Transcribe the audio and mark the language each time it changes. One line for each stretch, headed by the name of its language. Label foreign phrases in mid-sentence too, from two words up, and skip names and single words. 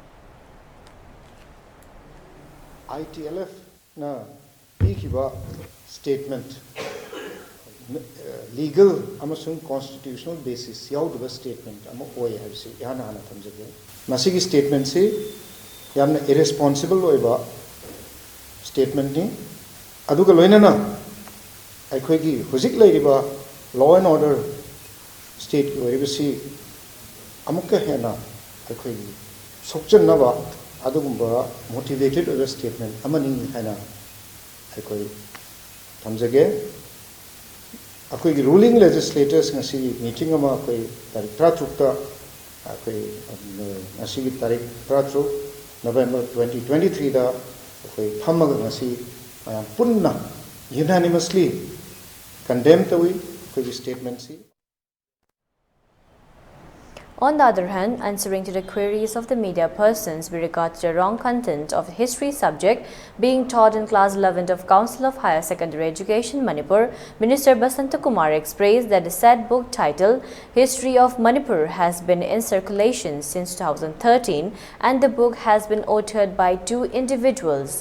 Manipuri: ITLF na statement legal amasung
English: constitutional basis
Manipuri: yaudaba statement ama oi habsi yana hana thamjage masigi statement se yamna irresponsible oiba statement ni aduga loinana aikhoi gi hojik leiriba
English: law and order state
Manipuri: ki oibasi amukka hena aikhoi gi sokchan naba adugumba motivated oiba statement amani hana aikoi thamjage akoi gi
English: ruling legislators
Manipuri: ngasi meeting ama akoi tarik 3 ta akoi ngasi gi tarik 3 November 2023 da akoi phamaga ngasi mayam punna
English: unanimously condemn
Manipuri: tawi akoi statement si.
English: On the other hand, answering to the queries of the media persons with regard to the wrong content of the history subject being taught in class 11 of Council of Higher Secondary Education Manipur, Minister Basanta Kumar expressed that the said book titled History of Manipur has been in circulation since 2013 and the book has been authored by 2 individuals.